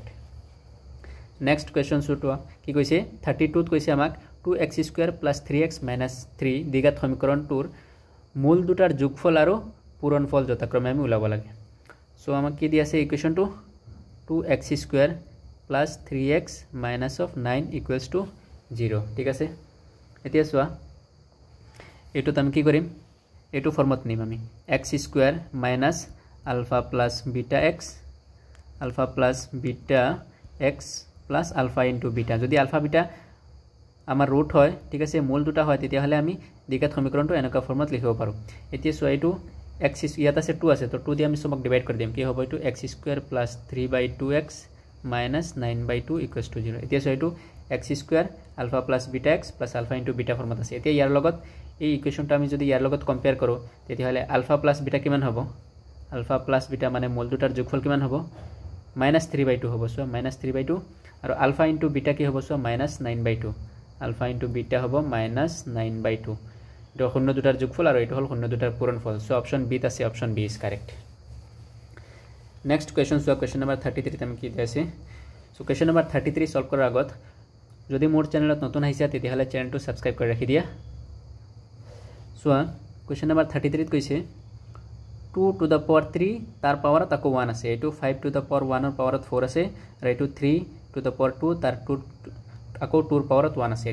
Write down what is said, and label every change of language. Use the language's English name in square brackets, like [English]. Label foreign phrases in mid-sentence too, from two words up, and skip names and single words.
[English] next question [Assamese] সুটোৱা কি কৈছে 32 ত কৈছে আমাক 2x² + 3x - 3 দ্বিঘাত সমীকৰণটোৰ মূল দুটাৰ যোগফল আৰু পূৰণফল যথাক্ৰমে আমি উলাব লাগে. সো আমাক কি দি আছে ইকুৱেশনটো 2x² + 3x - (9) = 0 ঠিক আছে. এতিয়া সোৱা এটো আমি কি কৰিম এটো ফৰ্মত নিম আমি x² - α + βx α + βx + α * β. যদি আলফা বিটা আমাৰ ৰুট হয় ঠিক আছে মূল দুটা হয় তেতিয়া হলে আমি দ্বিঘাত সমীকৰণটো এনেকা ফৰ্মত লিখিব পাৰো. এতিয়া সোৱা এটো x ইয়াত আছে 2 আছে তো 2 দি আমি সবক ডিভাইড কৰি দিম কি হ'ব এটো x² + 3/2x - 9/2 = 0. এতিয়া সোৱা এটো x² α + βx + α * β ফৰ্মত আছে. এতিয়া ইয়াৰ লগত এই ইকুৱেশনটো আমি যদি ইয়াৰ লগত কম্পেয়াৰ কৰো তেতিয়া হলে α + β কিমান হ'ব α + β মানে মূল দুটাৰ যোগফল কিমান হ'ব -3/2 হ'ব. সোৱা -3/2 আৰু α * β কি হ'ব সোৱা -9/2 α * β হ'ব -9/2. এটো শূন্য দুটাৰ যোগফল আৰু এটো হল শূন্য দুটাৰ পূৰণফল. সো [English] option B [Assamese] ত আছে [English] option B is correct. next question so question number 33 [Assamese] তে আমি কি আছে. [English] so question number 33 [Assamese] সলভ কৰাৰ আগত যদি মোৰ চেনেলত নতুন আহিছা তেতিয়া হলে চেনেলটো সাবস্ক্ৰাইব কৰি ৰাখি দিয়া. [English] so question number 33 [Assamese] ত কৈছে 2^3 তাৰ পাৱাৰত আকৌ 1 আছে. এটো 5^1 ৰ পাৱাৰত 4 আছে আৰু এটো 3^2 তাৰ 2 আকৌ 2 ৰ পাৱাৰত 1 আছে.